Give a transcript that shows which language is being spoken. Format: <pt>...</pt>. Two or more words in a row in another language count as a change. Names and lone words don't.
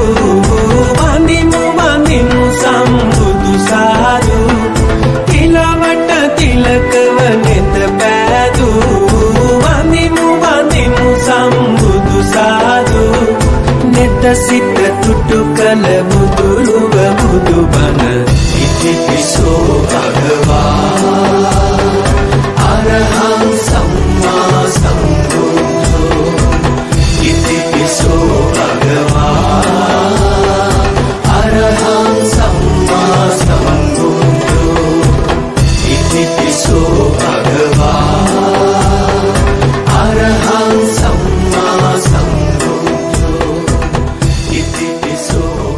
<si>වඳිමු වඳිමු සම්බුදු සාදු තිලවට තිලකව නෙත පෑදු වඳිමු වඳිමු සම්බුදු සාදු නෙත සිත තුටු කළ බුදුරුව බුදුබණ</si> <pi>ඉතිපිසෝ භගවා अरहं सम्मा सम्बुद्धो इतिपिसो भगवा अरहं सम्मा सम्बुद्धो इतिपिसो भगवा अरहं सम्मा सम्बुद्धो इतिपिसो</pi>